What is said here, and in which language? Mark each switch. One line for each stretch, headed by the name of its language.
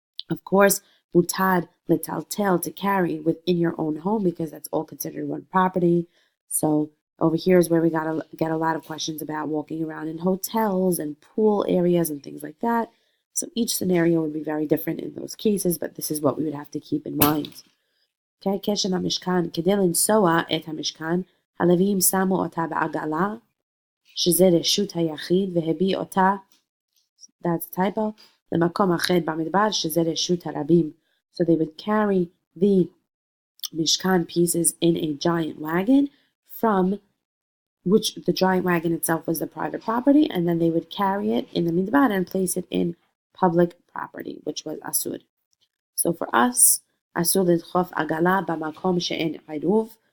English: Of course,
Hebrew: mutad letaltel,
English: to carry within your own home, because that's all considered one property. So over here is where we gotta get a lot of questions about walking around in hotels and pool areas and things like that. So each scenario would be very different in those cases, but this is what we would have to keep in mind.
Hebrew: Okay, keshen hamishkan, כדי לנסוע את המשכן, הלוויים שמו אותה בעגלה, שזה רשות היחיד, והביא אותה,
English: that's a typo,
Hebrew: למקום אחר במדבר, שזה רשות הרבים.
English: So they would carry the mishkan pieces in a giant wagon, from which the giant wagon itself was the private property, and then they would carry it in the midbar and place it in public property, which was asur. So for us,
Hebrew: asur lidchof agala b'makom she'en eruv.